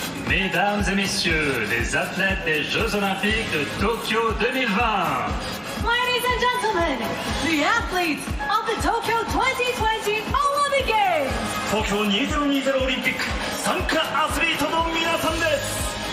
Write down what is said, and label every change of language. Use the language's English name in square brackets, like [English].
[French] Mesdames et messieurs, les athlètes des Jeux Olympiques de Tokyo 2020. [English] Ladies and gentlemen, the athletes of the Tokyo 2020 Olympic Games. [Japanese] 東京2020オリンピック参加アスリートの皆さんです。